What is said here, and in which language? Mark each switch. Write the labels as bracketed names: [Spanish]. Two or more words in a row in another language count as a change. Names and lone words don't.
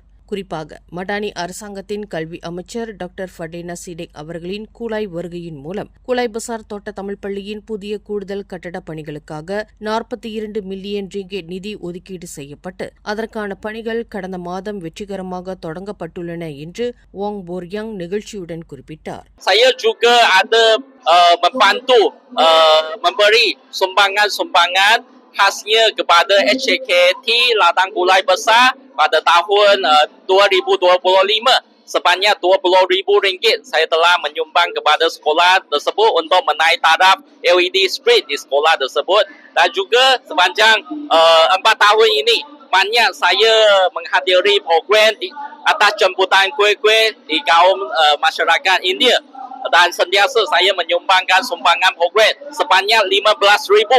[Tamil] குறிப்பாக மடானி அரசாங்கத்தின் கல்வி அமைச்சர் டாக்டர் ஃபடேனா சிடேக் அவர்களின் கூலாய் வருகையின் மூலம் கூலாய் பசார் தோட்ட தமிழ் பள்ளியின் புதிய கூடுதல் கட்டடப் பணிகளுக்காக 42 மில்லியன் ரிங்கெட் நிதி ஒதுக்கீடு செய்யப்பட்டு அதற்கான பணிகள் கடந்த மாதம் வெற்றிகரமாக தொடங்கப்பட்டுள்ளன என்று வோங் போர்யாங் நிகழ்ச்சியுடன் குறிப்பிட்டார். [Malay] Saya juga ada membantu memberi sumbangan-sumbangan khasnya kepada HKT Ladang Gulai Besar pada tahun 2025 sebanyak RM20,000 saya telah menyumbang kepada sekolah tersebut untuk menaik taraf [English] LED street [Malay] di sekolah tersebut dan juga sepanjang 4 tahun ini banyak saya menghadiri program di atas jemputan kuih-kuih di kaum masyarakat India dan sentiasa saya menyumbangkan sumbangan program sebanyak RM15,000.